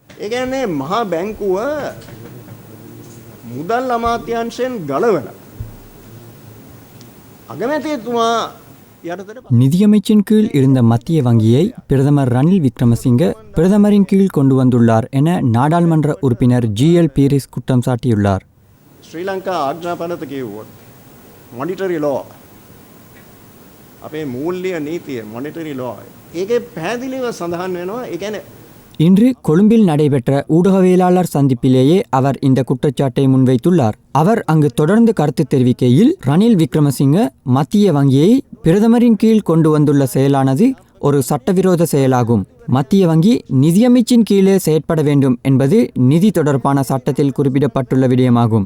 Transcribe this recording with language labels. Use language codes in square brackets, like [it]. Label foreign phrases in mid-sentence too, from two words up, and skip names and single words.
[si] ඒ කියන්නේ මහා බැංකුව මුදල් අමාත්‍යාංශයෙන් ගලවලා අගමැතිතුමා [ta] நிதியமைச்சின் கீழ் இருந்த மத்திய வங்கியை பிரதமர் ரணில் விக்ரமசிங்க பிரதமரின் கீழ் கொண்டு வந்துள்ளார் என நாடாளுமன்ற உறுப்பினர் ஜிஎல் பீரிஸ் குற்றம் சாட்டியுள்ளார். [si] ශ්‍රී ලංකා ආඥාපනත කිව්වොත් [en] monetary law [si] අපේ මූල්‍ය නීතිය [en] monetary law [si] ඒකේ පැහැදිලිව සඳහන් වෙනවා. ඒ කියන්නේ [ta] இன்று கொழும்பில் நடைபெற்ற ஊடகவியலாளர் சந்திப்பிலேயே அவர் இந்த குற்றச்சாட்டை முன்வைத்துள்ளார். அவர் அங்கு தொடர்ந்து கருத்து தெரிவிக்கையில் ரணில் விக்ரமசிங்க மத்திய வங்கியை பிரதமரின் கீழ் கொண்டு வந்துள்ள செயலானது ஒரு சட்டவிரோத செயலாகும். மத்திய வங்கி நிதியமைச்சின் கீழே செயற்பட வேண்டும் என்பது நிதி தொடர்பான சட்டத்தில் குறிப்பிடப்பட்டுள்ள விடயமாகும்.